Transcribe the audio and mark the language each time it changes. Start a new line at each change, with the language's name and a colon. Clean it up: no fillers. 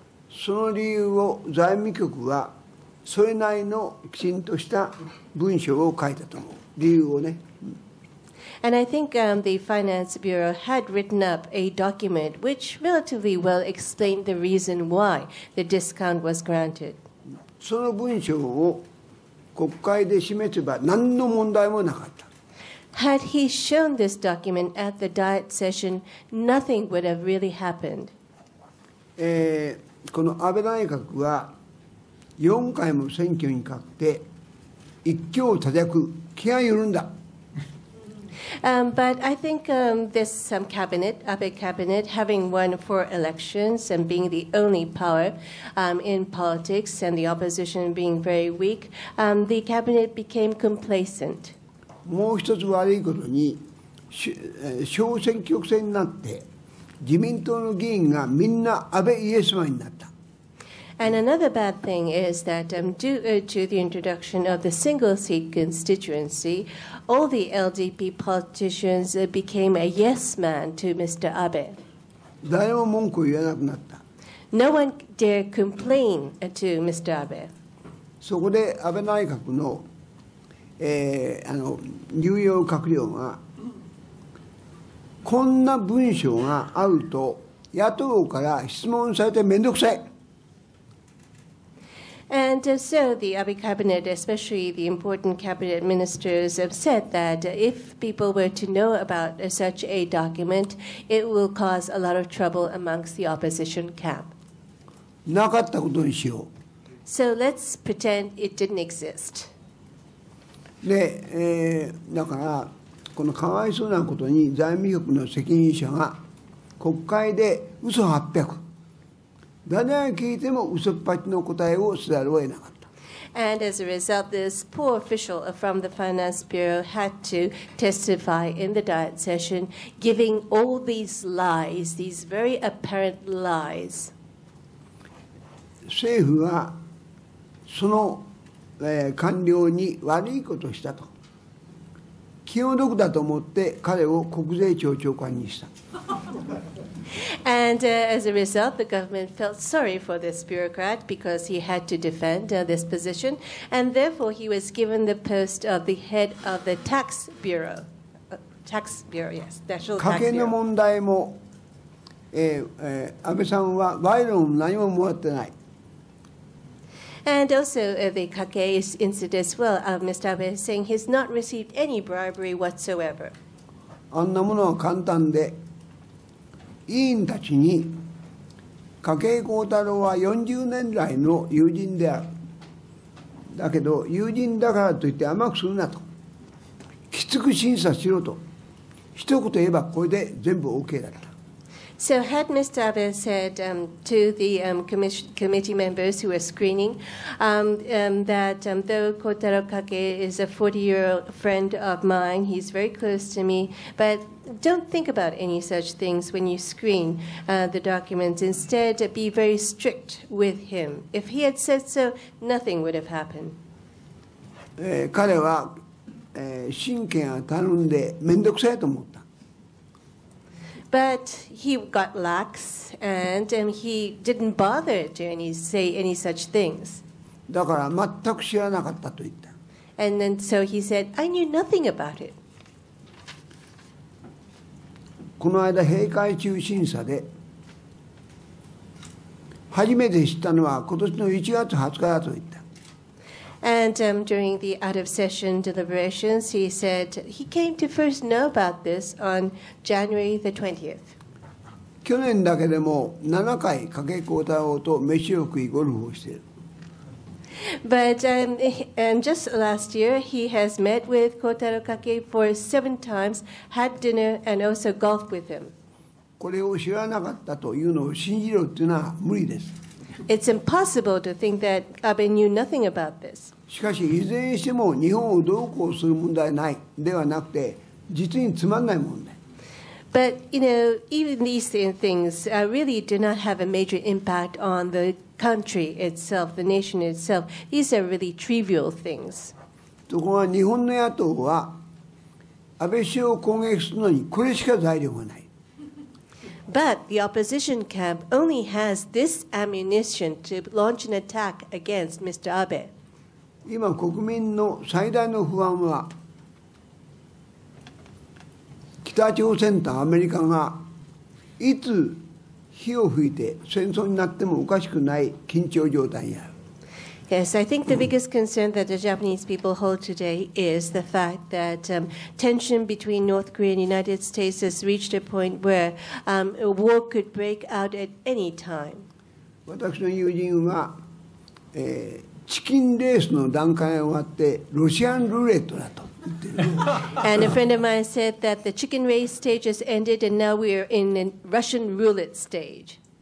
Japanese: その理由を財務局はそれなりのきちんとした文章を書いたと思う。理由をね。
English: And I think the Finance Bureau had written up a document which relatively well explained the reason why the discount was granted.
Japanese: その文章を国会で示せば何の問題もなかった。
English: Had he shown this document at the Diet session, nothing would have really happened.
Japanese: この安倍内閣は4回も選挙に勝って一強多弱、気が緩んだ。
English: But I think this cabinet, Abe cabinet, having won 4 elections and being the only power in politics and the opposition being very weak, the cabinet became complacent.
Japanese: もう一つ悪いことに小選挙区制になって自民党の議員がみんな安倍イエスマンになった。
English: And another bad thing is that due to the introduction of the single-seat constituency, all the LDP politicians became a yes man to Mr. Abe.
Japanese: 誰も文句を言わなくなった。
English: No one dare complain to Mr. Abe.
Japanese: そこで安倍内閣の、重要閣僚がこんな文章があると野党から質問されてめんどくさい。
English: And so the Abe cabinet, especially the important cabinet ministers, have said that if people were to know about such a document, it will cause a lot of trouble amongst the opposition camp.
Japanese: なかったことにしよう。
English: So let's pretend it didn't exist.
Japanese: で、だからこのかわいそうなことに財務局の責任者が国会で嘘800。誰が聞いても嘘っぱちの答えをせざるを得なかった。
English: And as a result, this poor official from the Finance Bureau had to testify in the Diet session, giving all these lies, these very apparent lies.
Japanese: 政府はその、官僚に悪いことをしたと。気の毒だと思って彼を国税庁長官にした。
English: And as a result, the government felt sorry for this bureaucrat because he had to defend this position, and therefore he was given the post of the head of the tax bureau. Tax bureau, yes, National
Japanese: 家
English: Tax
Japanese: 計の
English: Bureau.
Japanese: 問題も、安倍さんは賄賂も何ももらってない。
English: And also the Kake incident as well. Mr. Abe is saying he's not received any bribery whatsoever.
Japanese: あんなものは簡単で、委員たちに筧幸太郎は40年来の友人である。だけど友人だからといって甘くするなと。きつく審査しろと。一言言えばこれで全部 OK だった。
English: So had Mr. Abe said to the committee members who were screening that though Kotaro Kake is a 40-year-old friend of mine, he's very close to me, but don't think about any such things when you screen the documents. Instead, be very strict with him. If he had said so, nothing would have happened.
Japanese: 彼は、神経がたるんで面倒くさいと思った。
English: But he got lax, and he didn't bother to say any such things.
Japanese: だから全く知らなかったと言った。
English: And then so he said, I knew nothing about it.
Japanese: この間閉会中審査で初めて知ったのは今年の1月20日だと言った。
English: And during the out-of-session deliberations, he said he came to first know about this on January the 20th.
Japanese: 去年だけでも7回筧幸太郎と飯を食いゴルフをしている。
English: But just last year, he has met with Kotaro Kake for 7 times, had dinner, and also golfed with him.
Japanese: これを知らなかったというのを信じろというのは無理です。
English: It's impossible to think that Abe knew nothing about this.
Japanese: しかしいずれにしても日本をどうこうする問題はないではなくて実につまんない問題。
English: But, even these things really do not have a major impact on the country itself, the nation itself. These are really trivial things.
Japanese: ところが日本の野党は安倍首相を攻撃するのにこれしか材料がない。
English: But the opposition camp only has this ammunition to launch an attack against Mr. Abe.
Japanese: 今国民の最大の不安は北朝鮮とアメリカがいつ火を吹いて戦争になってもおかしくない緊張状態にある。
English: Yes, I think the biggest concern that the Japanese people hold today is the fact that tension between North Korea and the United States has reached a point where a war could break out at any time.
Japanese: 私の友人は、チキンレースの段階が終わってロシアンルーレットだと言ってる。
English: And a friend of mine said that the chicken race stage has ended and now we are in a Russian roulette stage.